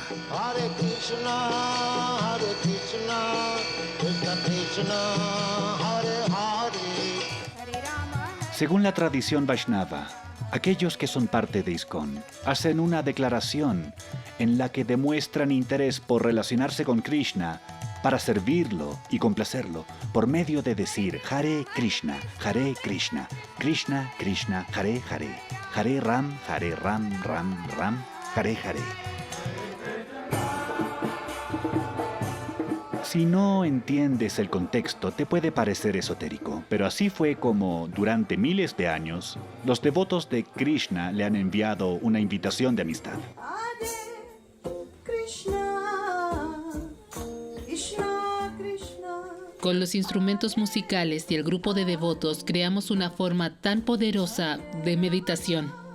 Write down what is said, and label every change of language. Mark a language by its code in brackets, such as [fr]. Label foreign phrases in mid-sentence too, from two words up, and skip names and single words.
[sa] Hare Krishna, Krishna Krishna, Hare Hare. [es] Según la tradición Vaishnava, aquellos que son parte de ISKCON hacen una declaración en la que demuestran interés por relacionarse con Krishna para servirlo y complacerlo por medio de decir [sa] Hare Krishna, Krishna Krishna, Hare Hare, Hare Ram, Ram Ram, Hare Hare. [es] Si no entiendes el contexto, te puede parecer esotérico, pero así fue como, durante miles de años, los devotos de Krishna le han enviado una invitación de amistad. Con los instrumentos musicales y el grupo de devotos creamos una forma tan poderosa de meditación.